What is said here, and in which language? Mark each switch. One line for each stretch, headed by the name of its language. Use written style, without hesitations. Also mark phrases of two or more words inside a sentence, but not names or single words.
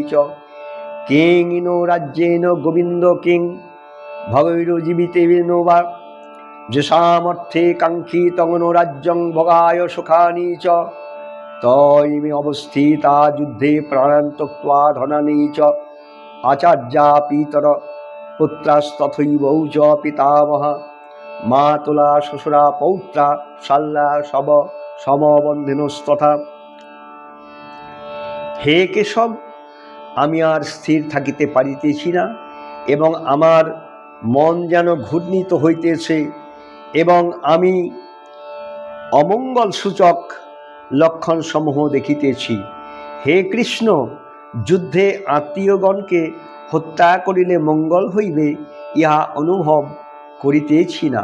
Sanskrit: চ কিং নো রাজ্যেন গোবিন্দ কিং ভগৈরজীবিতেন বা যশামর্থে কাঙ্ক্ষিতং নো রাজ্যং ভোগায় সুখানি চ তৈমে অবস্থিতা যুদ্ধে প্রাণান ত্যক্ত্বা ধনানি চ আচার্যা পিতর পুত্রাস্তথৈব চ পিতামহা মাতুলা শ্বশুরা পৌত্রা শাল্লা শব সমবন্ধিনস্তথা।
Bangla: হে কেশব, আমি আর স্থির থাকিতে পারিতেছি না এবং আমার মন যেন ঘূর্ণিত হইতেছে এবং আমি অমঙ্গল সূচক লক্ষণ সমূহ দেখিতেছি। হে কৃষ্ণ, যুদ্ধে আত্মীয়গণকে হত্যা করিলে মঙ্গল হইবে ইহা অনুভব করিতেছি না।